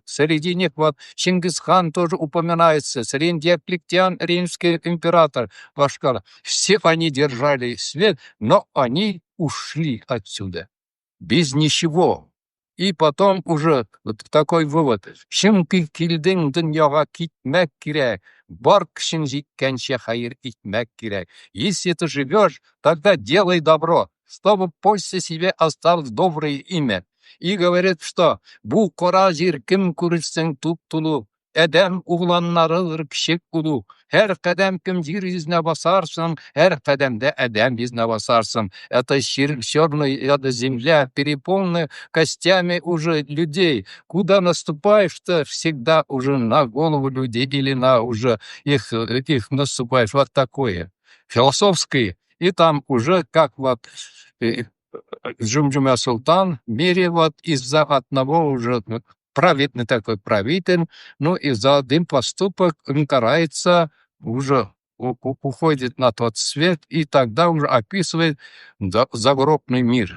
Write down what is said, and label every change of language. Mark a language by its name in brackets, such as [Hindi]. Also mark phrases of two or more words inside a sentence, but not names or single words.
[Russian] Среди них Чингисхан тоже упоминается, среди Диоклетиан, римский император Башкар. Все они держали свет, но они ушли отсюда без ничего. И потом уже такой вывод. [Tatar] Чөнки килдең дөньяга китмәк кирәк. Бар кешең җиткәнчә хәер итмәк кирәк. [Russian] Если ты живешь, тогда делай добро, чтобы после себя осталось доброе имя. И говорит, что [Tatar] «Бу кара җир кем күрсәң туп-тулы, әдәм угланнары кичек улу. Һәр кадәм кем җир йөзенә басарсың, һәр кадәмдә әдәм йөзенә басарсың». [Russian] Это черная земля, переполненная костями уже людей. Куда наступаешь-то, всегда уже на голову людей или на уже их наступаешь. Вот такое. Философское. И там уже как Джумджума Султан в мире вот из-за одного уже праведный такой правитель, но и за один поступок он карается, уже уходит на тот свет, и тогда уже описывает загробный мир.